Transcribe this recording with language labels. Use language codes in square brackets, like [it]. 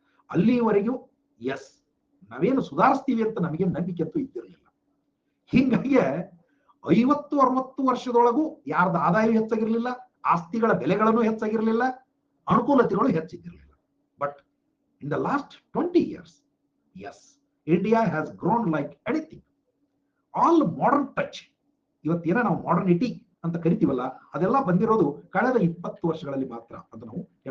[kn] ಅಲ್ಲಿವರೆಗೂ ಎಸ್ ನಾವೇನು ಸುಧಾರಿಸ್ತೀವಿ ಅಂತ ನಮಗೆ ನಂಬಿಕೆ ಅಂತೂ ಇದ್ದಿರಲಿಲ್ಲ. ಹಿಂಗಾಗಿ 50-60 ವರ್ಷದೊಳಗೂ ಯಾರ್ದು ಆದಾಯ ಹೆಚ್ಚಾಗಿರ್ಲಿಲ್ಲ, ಆಸ್ತಿಗಳ ಬೆಲೆಗಳನ್ನು ಹೆಚ್ಚಾಗಿರ್ಲಿಲ್ಲ, ಅನುಕೂಲತೆಗಳು ಹೆಚ್ಚಿದ್ದಿರಲಿಲ್ಲ. [en] But in the last 20 years Yes, India has grown like anything. All modern touch, [kn] ಇವತ್ತೇನ ನಾವು ಮಾಡರ್ನಿಟಿ ಅಂತ ಕರಿತೀವಲ್ಲ, ಅದೆಲ್ಲ ಬಂದಿರೋದು ಕಳೆದ 20 ವರ್ಷಗಳಲ್ಲಿ ಮಾತ್ರ ಅಂತ ನಾವು